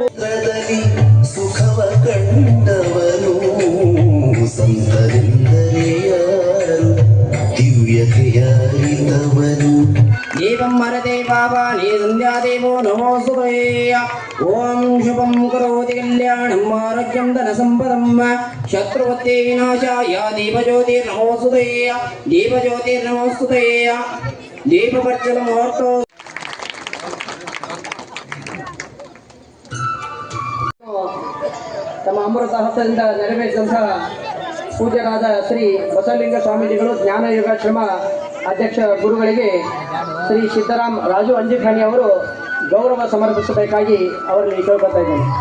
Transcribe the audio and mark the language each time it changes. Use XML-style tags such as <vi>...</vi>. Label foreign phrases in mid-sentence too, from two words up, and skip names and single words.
<kn>ಸುಖವ ಕಂಡವನು ಸಂತರೆಂದರೆ ಯಾರು ದಿವ್ಯತೆಯಾರಿದವನು</kn> <sa>ಏವಂ ಮರದೇ ಪಾಪಾನಿ ಸಂಧ್ಯಾದೇವೋ ನಮೋಸ್ತುತೇ. ಓಂ ಶುಭಂ ಕರೋತಿ ಕಲ್ಯಾಣಂ ಆರೋಗ್ಯಂ ಧನ ಸಂಪದಂ ಶತ್ರುವತ್ತೇ ವಿನಾಶಾಯ ದೀಪಜ್ಯೋತಿರ್ನಮೋಸ್ತುತೇ. ದೀಪಜ್ಯೋತಿರ್ನಮೋಸ್ತುತೇ.</sa> <kn>ದೀಪಪರ್ಚಲ ಮುಹೂರ್ತೋ ತಮ್ಮ ಅಮೃತ ಹಸ್ತದಿಂದ ನೆರವೇರಿಸಿದಂತಹ ಪೂಜ್ಯರಾದ ಶ್ರೀ ಬಸವಲಿಂಗ ಸ್ವಾಮೀಜಿಗಳು ಜ್ಞಾನ ಯೋಗಾಶ್ರಮ ಅಧ್ಯಕ್ಷ ಗುರುಗಳಿಗೆ ಶ್ರೀ ಸಿದ್ದರಾಮ್ ರಾಜು ಅಂಜಿಖಾನಿ ಅವರು ಗೌರವ ಸಮರ್ಪಿಸಬೇಕಾಗಿ ಅವರಲ್ಲಿ ಕೇಳ್ಕೊತಾ ಇದ್ದೇನೆ.</kn>